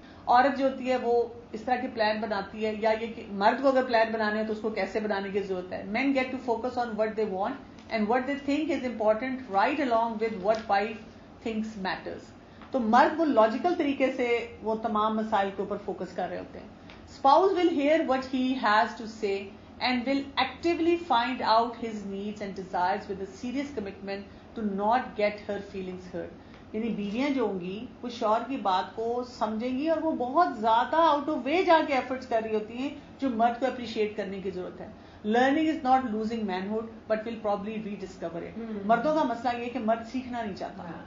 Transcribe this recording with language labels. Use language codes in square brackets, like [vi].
[ur] عورت جو ہوتی ہے وہ اس طرح کے پلان بناتی ہے, یا یہ کہ مرد کو اگر پلان بنانے ہیں تو اس کو کیسے بنانے کی ضرورت ہے. [en] Men get to focus on what they want and what they think is important right along with what wife thinks matters. [ur] تو مرد وہ لاجیکل طریقے سے وہ تمام مسائل کے اوپر فوکس کر رہے ہوتے ہیں. [en] Spouse will hear what he has to say and will actively find out his needs and desires with a serious commitment to not get her feelings hurt. [ur] یعنی بیویاں جو ہوں گی وہ شوہر کی بات کو سمجھیں گی, اور وہ بہت زیادہ آؤٹ آف وے جا کے ایفرٹس کر رہی ہوتی ہیں جو مرد کو اپریشیٹ کرنے کی ضرورت ہے. [en] Learning is not losing manhood but will probably rediscover it. [ur] مردوں کا مسئلہ یہ ہے کہ مرد سیکھنا نہیں چاہتا.